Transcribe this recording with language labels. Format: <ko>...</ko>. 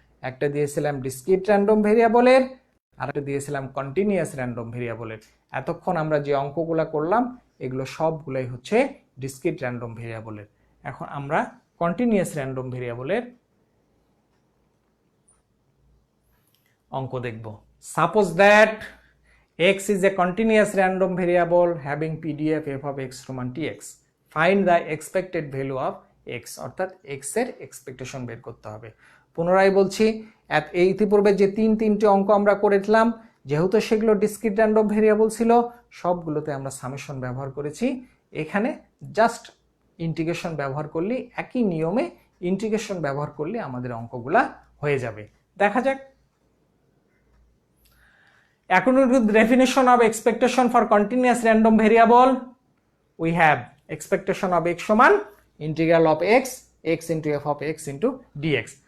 <bn>একটা দিয়েছিলাম discrete random ভেরিয়েবলের, আর একটা দিয়েছিলাম কন্টিনিউয়াস র্যান্ডম ভেরিয়েবলের। এতক্ষণ আমরা যে অঙ্কগুলো করলাম এগুলো সবগুলোই হচ্ছে ডিসক্রিট র্যান্ডম ভেরিয়েবলের। এখন আমরা কন্টিনিউয়াস র্যান্ডম ভেরিয়েবলের অঙ্ক দেখব।</bn> <en>Suppose that x is a continuous random variable having PDF f of x সমান tx. Find the expected value of x,</en> <bn>অর্থাৎ x এর এক্সপেকটেশন বের করতে হবে। পুনরায় বলছি, এই ইতিপূর্বে যে তিনটি অঙ্ক আমরা করেছিলাম যেহেতু সেগুলো ডিসক্রিট র্যান্ডম ভেরিয়েবল ছিল সবগুলোতে আমরা সামেশন ব্যবহার করেছি। এখানে জাস্ট ইন্টিগ্রেশন ব্যবহার করলে, একই নিয়মে ইন্টিগ্রেশন ব্যবহার করলে আমাদের অঙ্কগুলা হয়ে যাবে। দেখা যাক।</bn> <en>According to the definition of expectation for continuous random variable, we have expectation of x সমান integral of x into f of x into dx.</en>